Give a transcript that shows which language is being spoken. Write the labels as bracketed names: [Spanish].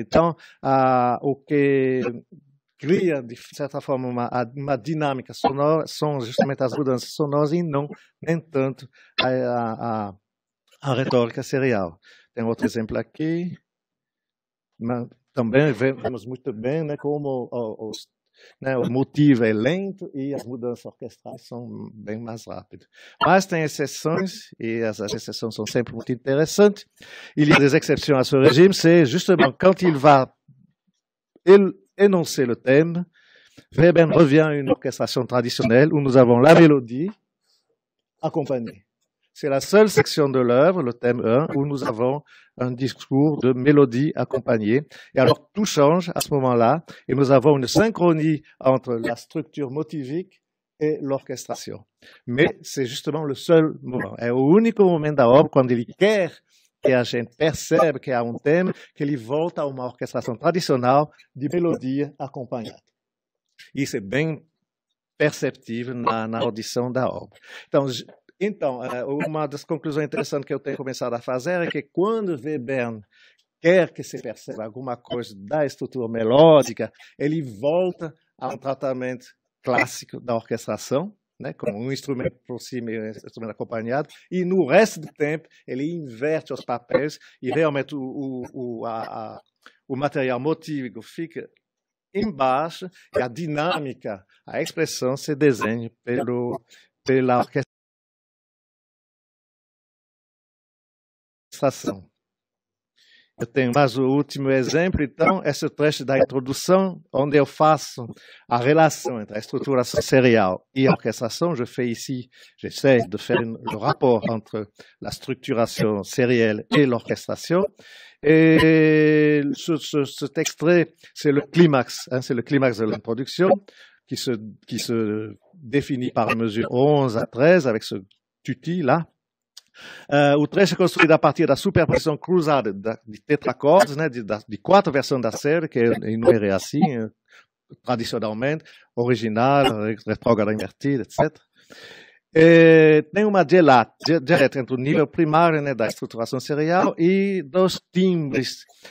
[Portuguese] Então, o que cria, de certa forma, uma dinâmica sonora são justamente as mudanças sonoras e nem tanto a retórica serial. Tem outro exemplo aqui. também vemos muito bem, né, como o motivo é lento e as mudanças orquestrais são bem mais rápidas. Mas tem exceções, e as exceções são sempre muito interessantes. [French] Il y a des exceptions à ce régime, c'est justement quand il va énoncer le thème, Webern revient à une orchestration traditionnelle où nous avons la mélodie accompagnée. C'est la seule section de l'œuvre, le thème 1, où nous avons un discours de mélodie accompagnée. Et alors, tout change à ce moment-là, et nous avons une synchronie entre la structure motivique e l'orchestration. Mais c'est justement le seul moment. [Portuguese] É o único momento da obra, quando ele quer que a gente percebe que há um tema, que ele volta a uma orquestração tradicional de melodia acompanhada. Isso é bem perceptível na audição da obra. Então, uma das conclusões interessantes que eu tenho começado a fazer é que quando Webern quer que se perceba alguma coisa da estrutura melódica, ele volta a um tratamento clássico da orquestração, né, com um instrumento por cima e um instrumento acompanhado, e no resto do tempo ele inverte os papéis e realmente o material motívico fica embaixo e a dinâmica, a expressão se desenha pela orquestração. Eu tenho mais o último exemplo, então, esse trecho da introdução, onde eu faço a relação entre a estruturação serial e a orquestração. [French] J'essaie de faire le rapport entre la structuration sérielle et l'orchestration. Et cet extrait, c'est le climax de l'introduction, qui se définit par mesure 11 à 13, avec ce tutti là. [Portuguese] O trecho é construído a partir da superposição cruzada de tetracordes, né, de 4 versões da série, que é [French] enumeré [Portuguese] assim, tradicionalmente, original, retrógrada invertida, etc. E tem uma dialeta entre o nível primário, né, da estruturação serial e dos timbres.